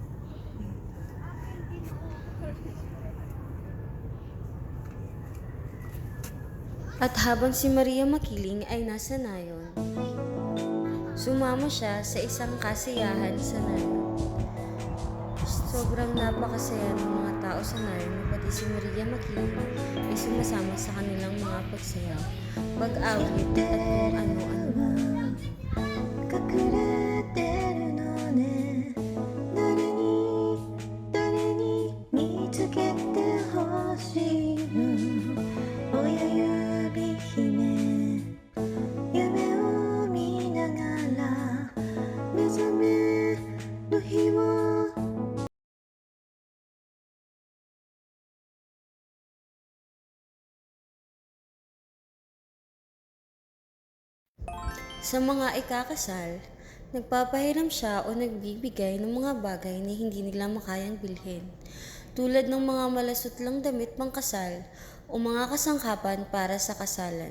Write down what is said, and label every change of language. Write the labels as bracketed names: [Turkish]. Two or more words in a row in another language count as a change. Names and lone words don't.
[Filipino] At habang si Maria Makiling ay nasa nayon, sumama siya sa isang kasiyahan sa nayon. Sobrang napakasaya ng mga tao sa nayon, pati si Maria Makiling ay sumasama sa kanilang mga pagsayaw, pag-awit at kung ano-ano pa. [Japanese] 隠れてるのね誰に見つけてほしいの親指姫夢を見ながら目覚めの日を [Filipino] Sa mga ikakasal, nagpapahiram siya o nagbibigay ng mga bagay na hindi nila makayang bilhin, tulad ng mga malasutlang damit pangkasal o mga kasangkapan para sa kasalan.